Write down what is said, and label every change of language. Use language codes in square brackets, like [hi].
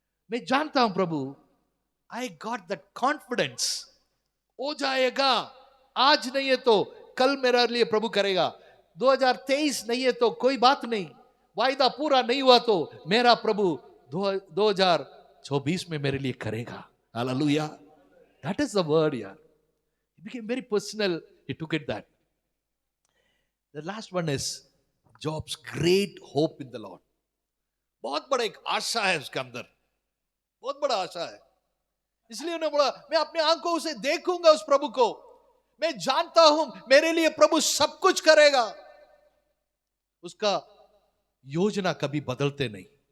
[hi] मैं जानता हूं प्रभु, [en] I got that confidence, [hi] हो जाएगा। आज नहीं है तो कल मेरे लिए प्रभु करेगा। 2023 नहीं है तो कोई बात नहीं, वायदा पूरा नहीं हुआ तो मेरा प्रभु 2024 में मेरे लिए करेगा। [en] Hallelujah, that is the word यार। It became very personal. He took it that. The last one is Job's great hope in the Lord. [hi] बहुत बड़ा एक आशा है उसके अंदर, बहुत बड़ा आशा है। इसलिए उन्होंने बोला मैं अपने आंखों से देखूंगा उस प्रभु को। मैं जानता हूं मेरे लिए प्रभु सब कुछ करेगा। उसका योजना कभी बदलते नहीं।